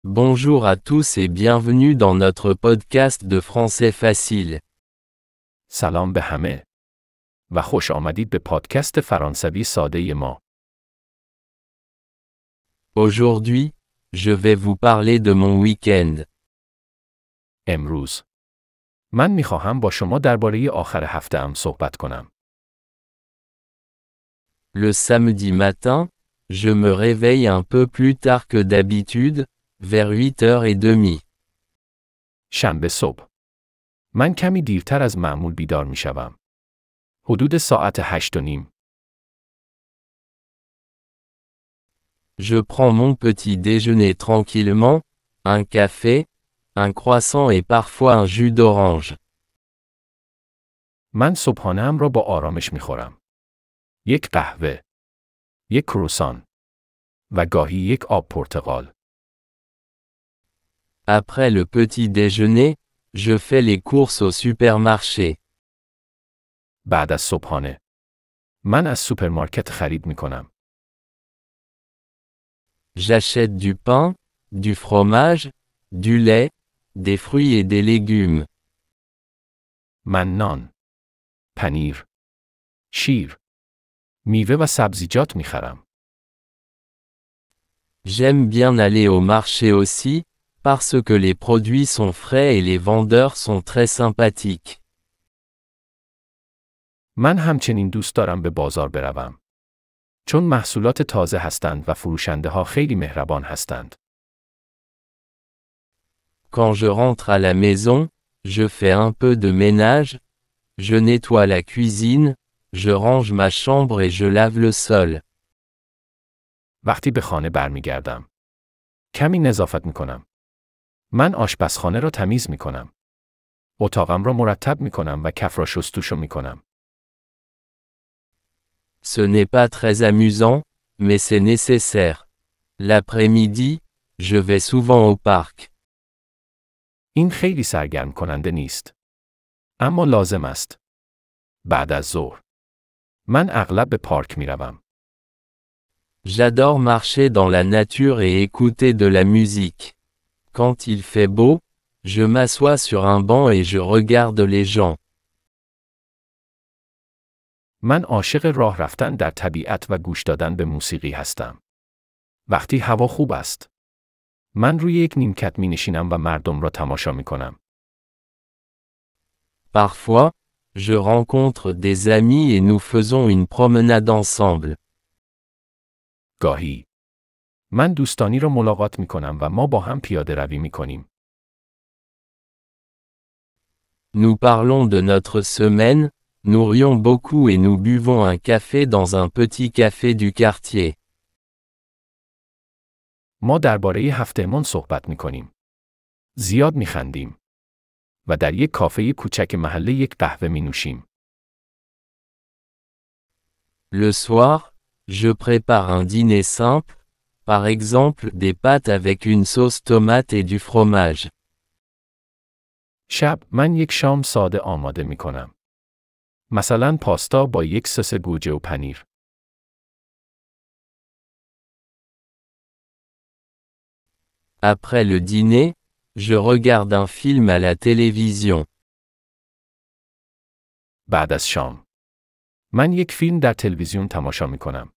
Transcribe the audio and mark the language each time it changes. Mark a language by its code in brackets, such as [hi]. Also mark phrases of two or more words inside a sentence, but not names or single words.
[fr] Bonjour à tous et bienvenue dans notre podcast de français facile. [fa] سلام به همه و خوش آمدید به پادکست فرانسوی ساده ما. [fr] Aujourd'hui, je vais vous parler de mon week-end. [fa] امروز من میخواهم با شما درباره آخر هفته‌ام صحبت کنم. [fr] Le samedi matin, je me réveille un peu plus tard que d'habitude, vers 8h30. [fa] شنبه صبح من کمی دیرتر از معمول بیدار میشوم. حدود ساعت 8:30. [fr] Je prends mon petit déjeuner tranquillement, un café, un croissant et parfois un jus d'orange. [fa] من صبحانه‌ام را با آرامش میخورم. یک قهوه، یک کروسان و گاهی یک آب پرتقال. [fr] Après le petit déjeuner, je fais les courses au supermarché. [fa] بعد از صبحانه من از سوپرمارکت خرید میکنم. [fr] J'achète du pain, du fromage, du lait, des fruits et des légumes. [fa] من نان، پنیر، شیر، میوه و سبزیجات میخرم. [fr] J'aime bien aller au marché aussi, parce que les produits sont frais et les vendeurs sont très sympathiques. [fa] من همچنین دوست دارم به بازار بروم. چون محصولات تازه هستند و فروشنده ها خیلی مهربان هستند. [fr] Quand je rentre à la maison, je fais un peu de ménage, je nettoie la cuisine, je range ma chambre et je lave le sol. [fa] وقتی به خانه برمیگردم کمی نظافت میکنم. من آشپزخانه را تمیز میکنم. اتاقم را مرتب میکنم و کف را شستوشو میکنم. [fr] Ce n'est pas très amusant, mais c'est nécessaire. L'après-midi, je vais souvent au parc. [fa] این خیلی سرگرم کننده نیست. اما لازم است. بعد از ظهر من اغلب به پارک میروم. [fr] J'adore marcher dans la nature et écouter de la musique. Quand il fait beau, je m'assois sur un banc et je regarde les gens. [fa] من عاشق راه رفتن در طبیعت و گوش دادن به موسیقی هستم. وقتی هوا خوب است من روی یک نیمکت می نشینم و مردم را تماشا می کنم. [fr] Parfois, je rencontre des amis et nous faisons une promenade ensemble. [fa] گاهی من دوستانی را ملاقات می کنم و ما با هم پیاده روی می کنیم. [fr] Nous parlons de notre semaine, nous rions beaucoup et nous buvons un café dans un petit café du quartier. [fa] ما درباره هفتهمان صحبت می کنیم. زیاد می خندیم. و در یک کافه کوچک محله یک قهوه می نوشیم. [fr] Le soir, je prépare un dîner simple, par exemple des pâtes avec une sauce tomate et du fromage. [fa] شب من یک شام ساده آماده می کنم. مثلا پاستا با یک سس گوجه و پنیر. [fr] Après le dîner, je regarde un film à la télévision. [fa] بعد از شام من یک فیلم در تلویزیون تماشا می کنم.